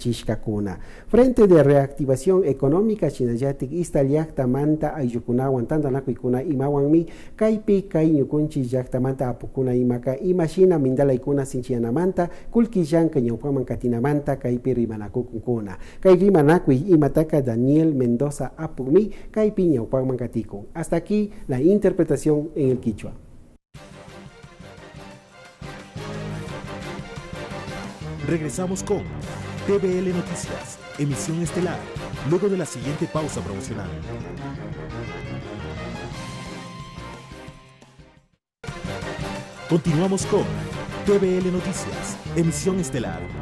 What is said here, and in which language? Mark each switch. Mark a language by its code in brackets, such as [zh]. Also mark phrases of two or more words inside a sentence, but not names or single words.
[es] Frente de reactivación económica económica [qu] chinayatik istallaktamanta ayllukunawan tantanakuykuna imawanmi kaypi kay ñukunchik llaktamanta apukuna imaka imashina mindalaykuna sinchiyanamanta kullkillanka ñawpaman katinamanta kaypi rimanakukunkuna kay rimanakuy imataka Daniel Mendoza apukmi kaypi ñawpaman katikun. [es] Hasta aquí la interpretación en el quichua. Regresamos con TVL Noticias, emisión estelar, luego de la siguiente pausa promocional. Continuamos con TVL Noticias, emisión estelar.